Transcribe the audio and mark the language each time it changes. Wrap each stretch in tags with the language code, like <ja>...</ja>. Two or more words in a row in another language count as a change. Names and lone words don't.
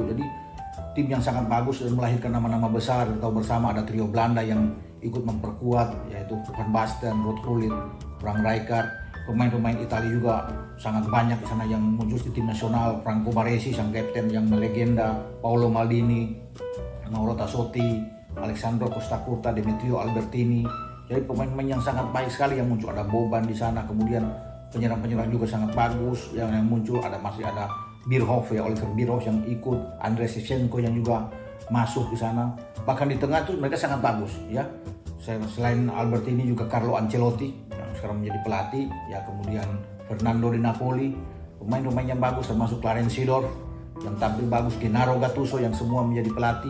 <id>Jadi tim yang sangat bagus dan melahirkan nama-nama besar. Kita tahu bersama ada trio Belanda yang ikut memperkuat, yaitu Van Basten, Ruud Gullit, Frank Rijkaard. Pemain-pemain Italia juga sangat banyak di sana yang muncul di tim nasional. Franco Baresi sang kapten yang melegenda, Paolo Maldini, Mauro Tassotti, Alessandro Costa Curta, Demetrio Albertini. Jadi pemain-pemain yang sangat baik sekali yang muncul. Ada Boban di sana, kemudian penyerang-penyerang juga sangat bagus yang muncul. Masih ada Bierhoff ya, Oliver Bierhoff yang ikut, Andrei Shevchenko yang juga masuk di sana. Bahkan di tengah tuh mereka sangat bagus ya. Selain Albertini juga Carlo Ancelotti yang sekarang menjadi pelatih ya, kemudian Fernando di Napoli, pemain-pemain yang bagus termasuk Clarence Seedorf yang tampil bagus, Gennaro Gattuso yang semua menjadi pelatih.</id>